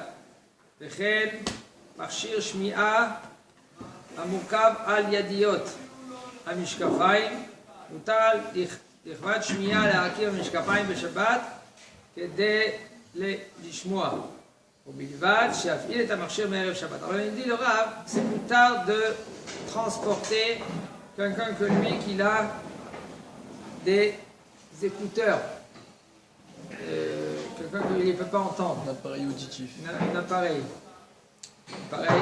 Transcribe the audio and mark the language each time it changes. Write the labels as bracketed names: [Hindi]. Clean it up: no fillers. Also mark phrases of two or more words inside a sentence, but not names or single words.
[Hebrew] וכן מכשיר שמיעה המורכב על ידיות המשקפיים, מותר לכבד שמיעה להרכיב המשקפיים בשבת כדי לשמוע, ובלבד שיפעיל את המכשיר מערב שבת. [French] Alors il dit le Rav, c'est plus tard de transporter quelqu'un que lui qu'il a des écouteurs, quelqu'un qui ne peut pas entendre. Un appareil auditif. Un appareil. Pareil.